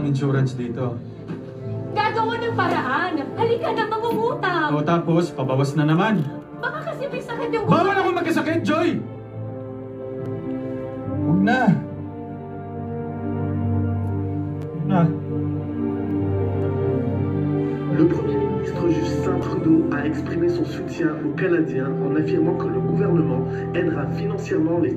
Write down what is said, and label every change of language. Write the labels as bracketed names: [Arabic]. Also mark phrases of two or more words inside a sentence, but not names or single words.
[Filipino] akong insurance dito. Gagawa ng paraan. Halika na, mangungutang. O tapos, pabawas na naman. Baka kasi may sakit yung Bawal ako magkasakit, Joy! Huwag na. Huwag na. [French] Le Premier ministre Justin Trudeau a exprimé son soutien aux Canadiens en affirmant que le gouvernement aidera financièrement les